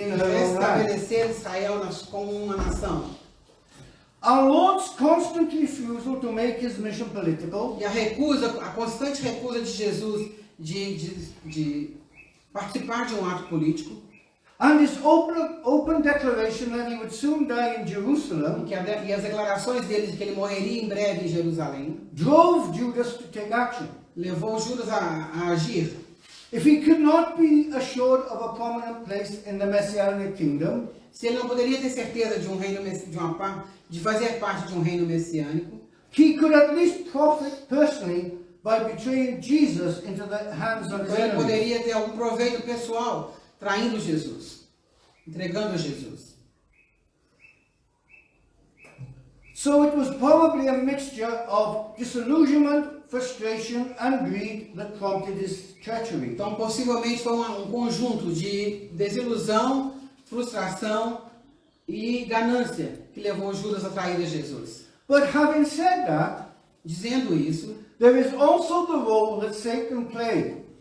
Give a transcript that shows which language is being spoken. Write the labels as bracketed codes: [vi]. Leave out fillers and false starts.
[pt] e [en] in her own right. [pt] restabelecer Israel como uma nação. [en] Our Lord's constant refusal to make his mission political [pt] E a constante recusa de Jesus de participar de um ato político, [en] and his open declaration that he would soon die in Jerusalem [pt] e as declarações dele de que ele morreria em breve em Jerusalém, [en] drove Judas to take action. [pt] levou Judas a agir. [en] If he could not be assured of a prominent place in the Messianic kingdom, [pt] Se ele não poderia ter certeza de fazer parte de um reino messiânico, [en] he could at least profit personally by betraying Jesus into the hands of his [pt] então ele [en] enemies. [pt] poderia ter algum proveito pessoal traindo Jesus, entregando a Jesus. [en] So it was probably a mixture of disillusionment, frustration, and greed that prompted his treachery. [pt] Então, possivelmente foi um conjunto de desilusão, frustração e ganância que levou Judas a trair a Jesus. [en] But having said that, [pt] Dizendo isso, [en] there is also the role that Satan played.